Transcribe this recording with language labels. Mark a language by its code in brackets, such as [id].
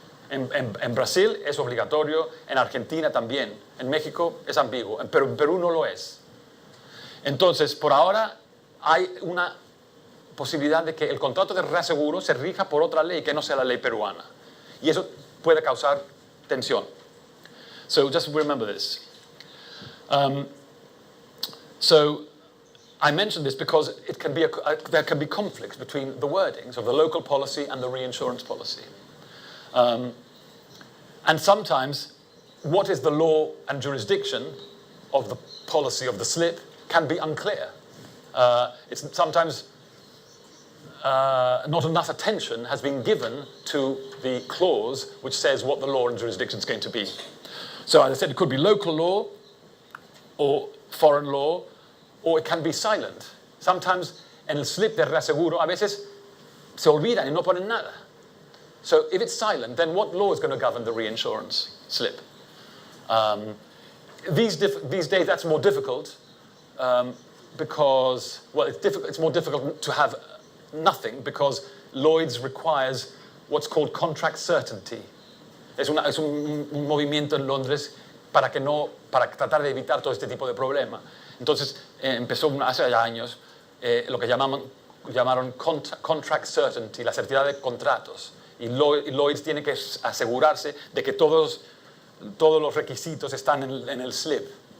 [es] En Brasil es obligatorio, en Argentina también, en México es ambiguo, pero en Perú no lo es. Entonces, por ahora hay una posibilidad de que el contrato de reaseguro se rija por otra ley que no sea la ley peruana. Y eso puede causar tensión. [en] So just remember this. So I mentioned this because it can be there can be conflicts between the wordings of the local policy and the reinsurance policy. And sometimes what is the law and jurisdiction of the policy of the slip can be unclear. It's sometimes not enough attention has been given to the clause which says what the law and jurisdiction is going to be. So as I said, it could be local law or foreign law, or it can be silent. Sometimes [es] en el slip de reaseguro a veces se olvidan y no ponen nada. [en] So if it's silent, then what law is going to govern the reinsurance slip? These days that's more difficult because, well, it's more difficult to have nothing because Lloyd's requires what's called contract certainty. [es] Es un movimiento en Londres para tratar de evitar todo este tipo de problema. Entonces empezó hace ya años lo que llamaron contract certainty, la certidumbre de contratos. Y Lloyd's tiene que asegurarse de que todos los requisitos están en el slip.